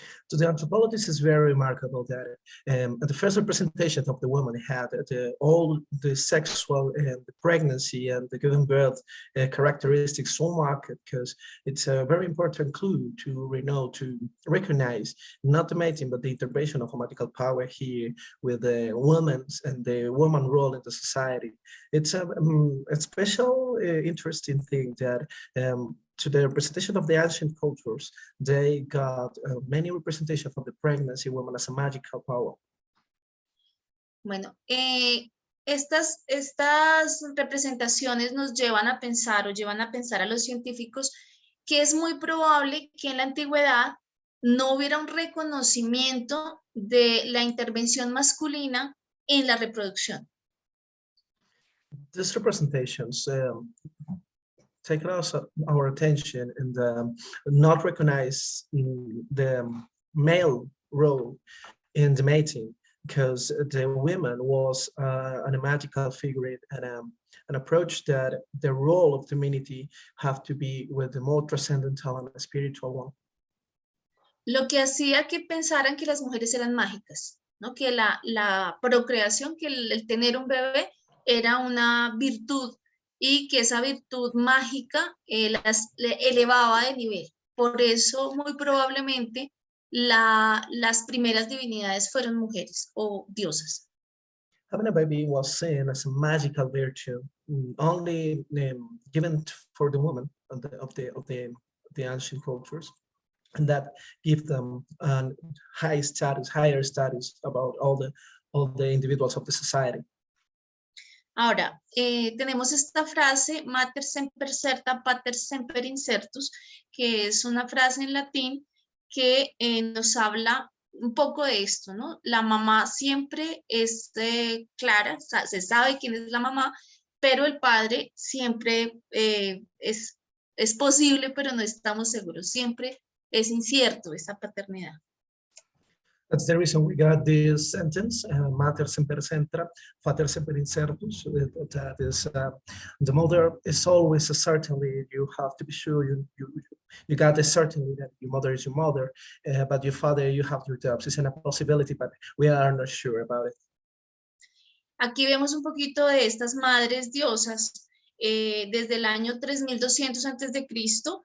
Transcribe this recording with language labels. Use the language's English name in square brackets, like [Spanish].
[English] To the anthropologists, it's very remarkable that the first representation of the woman had all the sexual and the pregnancy and the giving birth characteristics so marked, because it's a very important clue to recognize not the mating but the intervention of a magical power here with the woman and the woman role in the society. It's a special interesting thing that to the representation of the ancient cultures, they got many representations of the pregnancy woman as a magical power. [Spanish] Bueno, estas representaciones nos llevan a pensar a los científicos que es muy probable que en la antigüedad no hubiera un reconocimiento de la intervención masculina en la reproducción. [English] These representations take our attention and not recognize the male role in the mating, because the woman was a magical figure and an approach that the role of femininity have to be with the more transcendental and spiritual one. [Spanish] Lo que hacía que pensaran que las mujeres eran mágicas, ¿no? Que la procreación, que el tener un bebé era una virtud y que esa virtud mágica las elevaba de nivel. Por eso, muy probablemente, las primeras divinidades fueron mujeres o diosas. [English] Having a baby was seen as a magical virtue, only given for the woman of the ancient cultures, and that give them a higher status about all the individuals of the society. [Spanish] Ahora, tenemos esta frase, [Latin] mater semper certa, pater semper incertus, [Spanish] que es una frase en latín que nos habla un poco de esto, ¿no? La mamá siempre es clara, se sabe quién es la mamá, pero el padre siempre es posible, pero no estamos seguros, siempre es incierto esa paternidad. [English] That's the reason we got this sentence, [Latin] mater semper centra, pater semper incertus, [English] that is, the mother is always a certainty. You have to be sure you got a certainty that your mother is your mother, but your father, you have your doubts. It's a possibility, but we are not sure about it. [Spanish] Aquí vemos un poquito de estas madres diosas. Desde el año 3200 a.C.